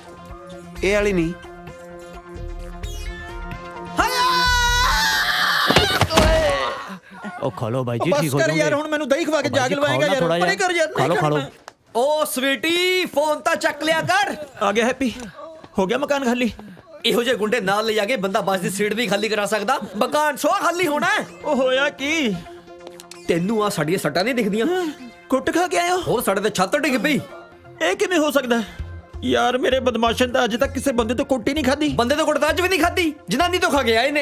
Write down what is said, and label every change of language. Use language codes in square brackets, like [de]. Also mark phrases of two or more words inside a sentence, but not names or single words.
[hi] ए वाली नहीं। ओ खा लो भाई जी, ठीक हो जाओगे। [pa] ਯਾਰ ਹੁਣ ਮੈਨੂੰ ਦਹੀਂ ਖਵਾ ਕੇ ਜਾਗ ਲਵਾਏਗਾ ਯਾਰ। [hi] परे कर यार। खा लो खा लो। [pa] ਓ ਸਵੀਟੀ ਫ਼ੋਨ ਤਾਂ ਚੱਕ ਲਿਆ ਕਰ। [hi] आ गया हैप्पी। [pa] ਹੋ ਗਿਆ ਮਕਾਨ ਖਾਲੀ। ਇਹੋ ਜਿਹੇ ਗੁੰਡੇ ਨਾਲ ਲੈ ਜਾ ਕੇ ਬੰਦਾ ਬੱਸ ਦੀ ਸੀਟ ਨਹੀਂ ਖਾਲੀ ਕਰਾ ਸਕਦਾ, ਮਕਾਨ ਸੋ ਖਾਲੀ ਹੋਣਾ ਹੈ। ਉਹ ਹੋਇਆ ਕੀ? ਤੈਨੂੰ ਆ ਸਾਡੀਆਂ ਸੱਟਾਂ ਨਹੀਂ ਦਿਖਦੀਆਂ? ਕੁੱਟ ਖਾ ਕੇ ਆਇਆ ਹੋਰ ਸਾਡੇ ਤੇ ਛੱਤ ਡਿੱਗ ਪਈ। ਇਹ ਕਿਵੇਂ ਹੋ ਸਕਦਾ ਯਾਰ? ਮੇਰੇ ਬਦਮਾਸ਼ਨ ਤਾਂ ਅਜੇ ਤੱਕ ਕਿਸੇ ਬੰਦੇ ਤੋਂ ਕੁੱਟ ਹੀ ਨਹੀਂ ਖਾਦੀ। ਬੰਦੇ ਤੋਂ ਕੁੱਟ ਤਾਂ ਅੱਜ ਵੀ ਨਹੀਂ ਖਾਦੀ, ਜਨਾਨੀ ਤੋਂ ਖਾ ਕੇ ਆਏ ਨੇ।